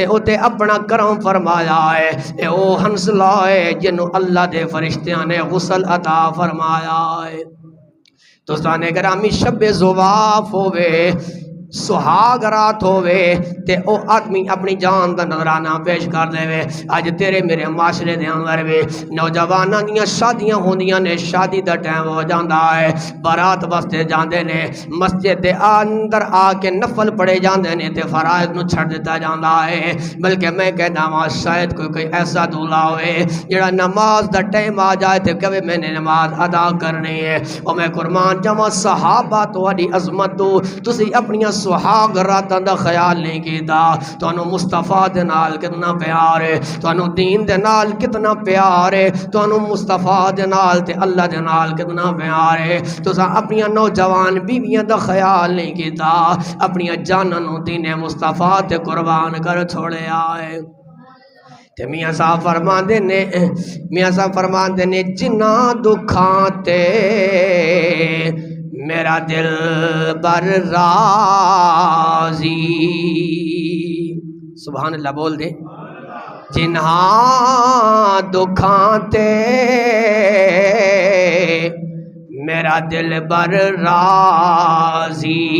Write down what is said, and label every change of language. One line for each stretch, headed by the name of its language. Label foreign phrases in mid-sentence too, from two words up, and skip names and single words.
Punjabi: ہوتے اپنا کرم فرمایا ہے اے او حنزلہ ہے جنہوں اللہ دے فرشتیاں نے غسل عطا فرمایا ہے دوستان گرامی شب زواف ہوئے سہاگ رات ہوئے تے او آدمی اپنی جان دا نظرانہ پیش کر دے وے آج تیرے میرے معاشرے دے اندر وے نوجواناں دیاں شادیاں ہوندیاں نے شادی دا ٹائم ہو جاندا ہے بارات واسطے جاندے نے مسجد دے اندر آ کے نفل پڑے جاندے نے تے فرائض نو چھڑ دیتا جاندا ہے بلکہ میں کہنا وا شاید کوئی ایسا دولا ہوئے جڑا نماز دا ٹائم آ جائے تے کہے میں نے نماز ادا کرنی ہے او میں قربان جاواں صحابہ تہاڈی عظمت تو تسی اپنی سہاگ راتاں دا خیال نہیں کیتا تانوں مصطفیٰ دے نال کتنا پیار ہے تانوں دین دے نال کتنا پیار ہے تانوں مصطفیٰ دے نال تے اللہ دے نال کتنا پیار ہے تساں اپنی نوجوان بیویاں دا خیال نہیں کیتا اپنی جاناں نوں دین مصطفیٰ تے قربان کر چھوڑیا ہے تے میاں صاحب فرماندے نے جنہ دکھاں تے میرا دل بر راضی سبحان اللہ بول دے جنہ دکھاں تے میرا دل بر راضی